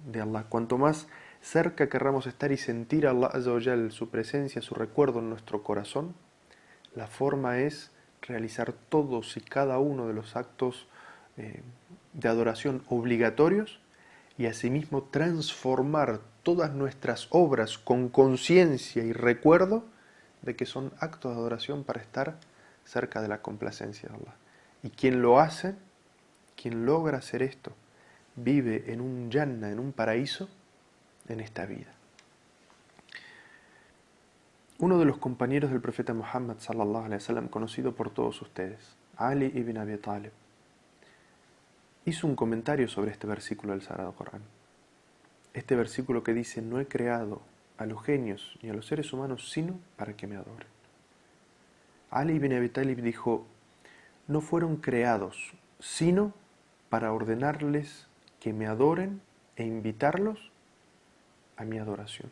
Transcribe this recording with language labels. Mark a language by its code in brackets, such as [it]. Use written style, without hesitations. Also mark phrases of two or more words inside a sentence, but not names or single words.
[es] Cuanto más cerca querramos estar y sentir a Allah [ar] عز وجل, [es] su presencia, su recuerdo en nuestro corazón, la forma es realizar todos y cada uno de los actos de adoración obligatorios y asimismo transformar todas nuestras obras con conciencia y recuerdo de que son actos de adoración para estar cerca de la complacencia de Allah. Y quien lo hace, quien logra hacer esto, vive en un Jannah, en un paraíso, en esta vida. Uno de los compañeros del profeta Muhammad [ar] صلى الله عليه وسلم, [es] conocido por todos ustedes, Ali ibn Abi Talib, hizo un comentario sobre este versículo del Sagrado Corán. Este versículo que dice: no he creado a los genios ni a los seres humanos sino para que me adoren. Ali ibn Abi Talib dijo: no fueron creados sino para ordenarles que me adoren e invitarlos a mi adoración.